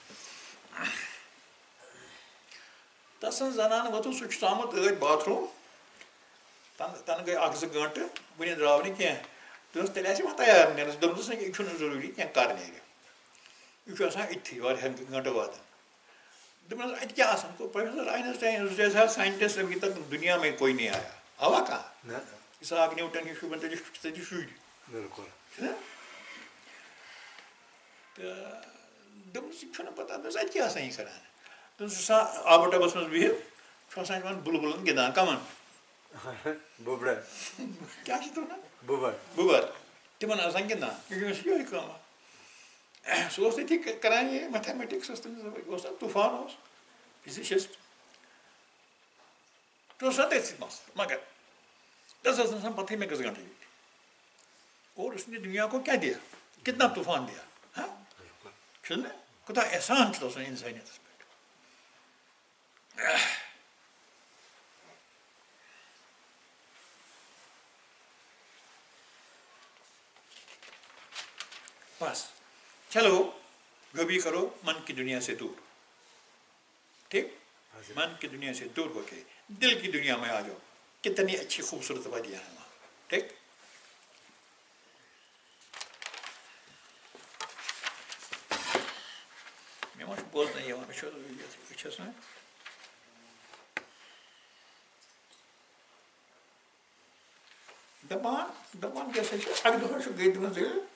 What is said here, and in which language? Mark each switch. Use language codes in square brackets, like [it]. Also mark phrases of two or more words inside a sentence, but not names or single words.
[ks] تَس سٕنٛز زنان ووٚتُن سُہ چھُ آمُت ٲدۍ باتھروٗم تَنہٕ گٔے 1-2 گٲنٛٹہٕ وٕنہِ درٛاو نہٕ کینٛہہ دوٚپُس تیٚلہِ آسہِ وۄنۍ تیار نیرنَس دوٚپنَس نہ یہِ چھُنہٕ ضروٗری کینٛہہ کَر نیرِ یہِ چھُ آسان أتھی واریاہَن گٲنٛٹہٕ واتان دوٚپنَس اَتہِ کیٛاہ آسان [ur] پروفیسر آینسٹاین جیسا ساینٹسٹ ابھی تک دُنیا میں کوئی نہیں آیا [ks] آوا کانٛہہ اِسحاق نیوٹن ہِش شوٗبَن تَتہِ شُرۍ چھِنہ تہٕ دوٚپنَس یہِ چھُنہٕ پَتہ دوٚپُس اَتہِ کیٛاہ آسان یہِ کَران دوٚپُس چھُ آسان آبہٕ ٹَبَس منٛز بِہِتھ چھُ آسان یِمَن بُلبُلَن گِنٛدان کَمَن کیٛاہ چھِ تِم وَنان بُبَر تِمَن آسان گِنٛدان یہِ چھُ أمِس یِہوٚے کٲمہ سُہ اوس تٔتی کَران یہِ میتھامیٹِکس اوس تٔمِس اوس نا طوٗفان اوس فِزِشِسٹ تہٕ اوس آسان تٔتھۍ منٛز مگر تَس ٲس نہٕ آسان پَتہٕے مےٚ کٔژ گھنٹہٕ ییٚتہِ [ur] اور اس نے دُنیا کو کیٛاہ دیا کِتنا طوٗفان دیا [ks] ہاں چھُنہ کوٗتاہ احسان چھُ آسان اِنسٲنیتَس پٮ۪ٹھ [ur] بس چلو جو بھی کرو من کی دنیا سے دور ٹھیک من کی دنیا سے دور ہو کے دل کی دنیا میں آ جاؤ کتنی اچھی خوبصورت وادیاں ہیں وہاں ٹھیک [ks] مےٚ ما چھُ بوزنہٕ یِوان مےٚ چھُ وٕچھَس نا دَپان کیٛاہ سا چھِ اَکہِ دۄہ چھُ گٔے تٔمِس ییٚلہِ